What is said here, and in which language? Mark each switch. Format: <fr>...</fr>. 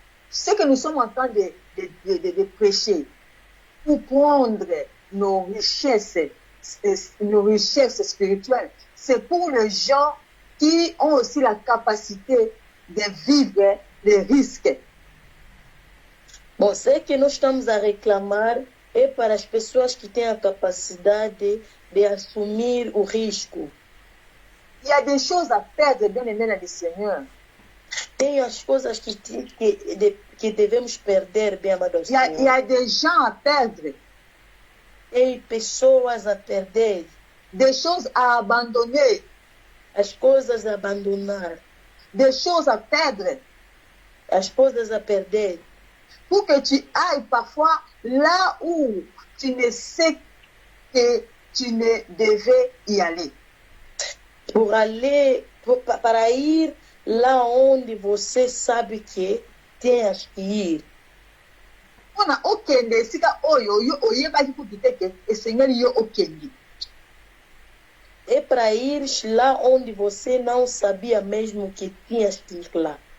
<fr>Ce que nous sommes en train de prêcher pour prendre nos richesses spirituelles, c'est pour les gens qui ont aussi la capacité de vivre les risques.</fr> <pt>Bom, ce que nós estamos a reclamar é para as pessoas que têm a capacidade de assumir o risco.</pt> <fr>Il y a des choses à perdre, bien aimé dans le Seigneur.</fr> <pt>Tem as coisas que devemos perder, bem amados.</pt> <fr>Il y a des gens à perdre.</fr> <pt>Tem pessoas a perder.</pt> <fr>Des choses à abandonner.</fr> <pt>As coisas a abandonar.</pt> <fr>Des choses à perdre.</fr> <pt>As coisas a perder.</pt> <fr>Pour que tu ailles parfois là où tu ne sais que tu ne devais y aller.</fr> <pt>Para ir lá onde você sabe que tens que ir.</pt> <ln>Ona okende sika oyo oyebaki kutu que o Senhor yo okende.</ln> <pt>É para ir lá onde você não sabia mesmo que tinhas que ir lá.</pt>